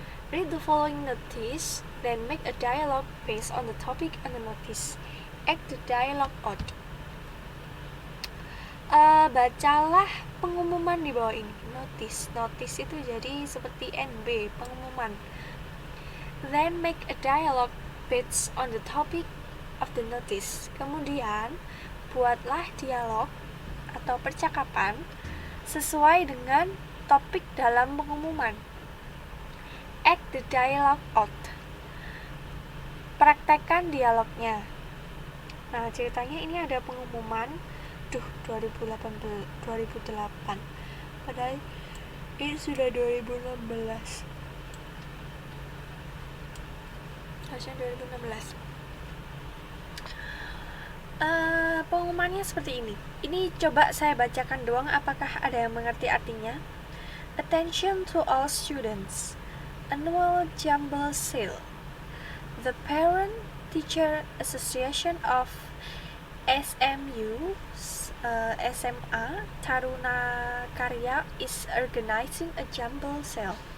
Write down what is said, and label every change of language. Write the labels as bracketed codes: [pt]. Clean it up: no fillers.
[en] Read the following notice, then make a dialogue based on the topic and the notice. Act the dialogue out. [id] Bacalah pengumuman di bawah ini. Notice itu jadi seperti NB, pengumuman. [en] Then make a dialogue based on the topic of the notice. [id] Kemudian buatlah dialog atau percakapan sesuai dengan topik dalam pengumuman. [en] Act the dialogue out. [id] Praktekkan dialognya. Nah, ceritanya ini ada pengumuman 2008, padahal ini sudah 2016, harusnya 2016. Pengumumannya seperti ini. Ini coba saya bacakan doang, apakah ada yang mengerti artinya. [en] Attention to all students. Annual Jumble Sale. The Parent Teacher Association of SMU SMA Taruna Karya is organizing a jumble sale.